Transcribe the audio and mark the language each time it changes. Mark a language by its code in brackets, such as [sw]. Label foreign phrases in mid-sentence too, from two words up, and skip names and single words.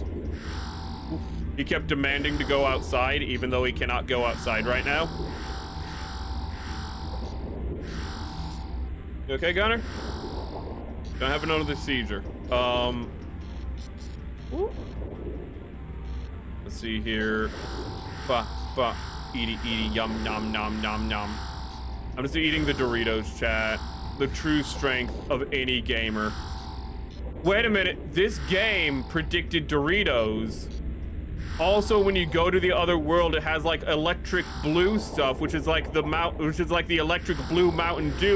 [en] He kept demanding to go outside even though he cannot go outside right now. You okay, Gunner? Don't have another seizure. Let's see here. Eaty, yum, nom, nom, nom, nom. I'm just eating the Doritos, chat. The true strength of any gamer. Wait a minute, this game predicted Doritos. Also, when you go to the other world, it has like electric blue stuff, which is like the electric blue Mountain Dew.